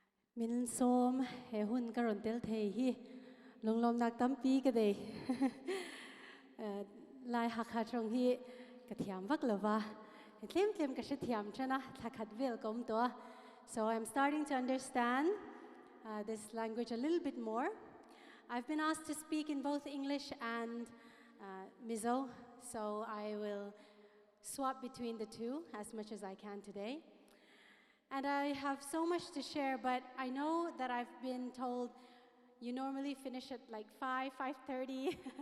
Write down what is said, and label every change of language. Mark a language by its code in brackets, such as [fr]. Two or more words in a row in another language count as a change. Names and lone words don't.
[lus] Min som he hun karon tel thei hi longlom nak tampi ka dei lai hakha trong hi ka thiam vak lova tlem ka she thiam chana thakhat vel kom to. [en] So I'm starting to understand this language a little bit more. I've been asked to speak in both English and Mizo, so I will swap between the two as much as I can today. And I have so much to share, but I know that I've been told you normally finish at like 5:30.